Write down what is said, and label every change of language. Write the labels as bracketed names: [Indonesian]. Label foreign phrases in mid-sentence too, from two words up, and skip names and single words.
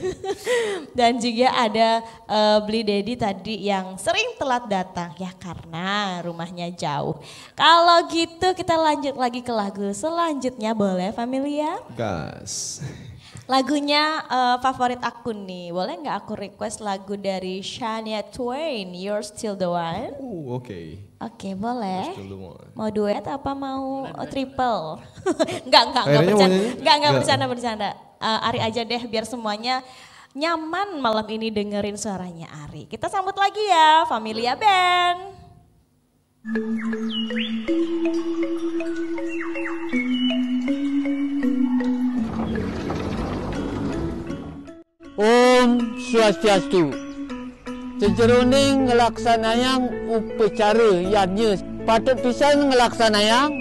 [Indonesian] Dan juga ada Beli Dedi tadi yang sering telat datang ya karena rumahnya jauh. Kalau gitu kita lanjut lagi ke lagu selanjutnya, boleh Familia? Gas. Lagunya favorit aku nih, boleh nggak aku request lagu dari Shania Twain, You're Still the One? Oke. Oke, boleh. Still the one. Mau duet apa mau triple? Enggak Akhirnya mau bercanda. nyanyi? Enggak Nggak. bercanda. Ari aja deh biar semuanya nyaman malam ini dengerin suaranya Ari. Kita sambut lagi ya, Familia Band. [Balinese] Om Swastiastu. Sejeroning ngelaksanayang upacara yadnya patut pisan ngelaksanayang.